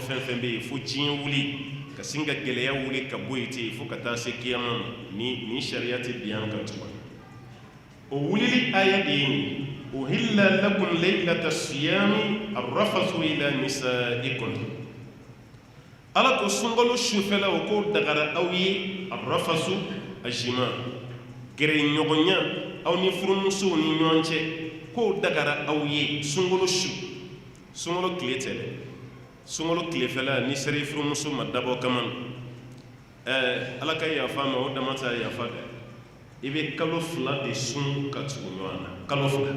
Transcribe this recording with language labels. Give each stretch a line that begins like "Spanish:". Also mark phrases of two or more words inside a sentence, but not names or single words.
Bambara: fɛn fɛn bɛ yen fo diɲɛ wuli ka sin ka gɛlɛya wuli ka bɔ yen ten fo ka taa se kiyama ma ni sariya tɛ bin an kan tuguni o wulili aya de ye nin
Arabic: أحل لكم ليلة الصيام الرفث إلى نسائكم
Bambara: ala ko sunkalo sufɛla o ko dagara aw ye arrafathu ajima gɛrɛ ɲɔgɔnya aw ni furumusow ni ɲɔgɔn cɛ k'o dagara aw ye sunkalo su sunkalo tile tɛ dɛ sunkalo tilefɛla ni sera i furumuso ma dabɔ kama ala ka yafa ma o dama t'a yafa dɛ i bɛ kalo 2 de sun ka tugu ɲɔgɔn na kalo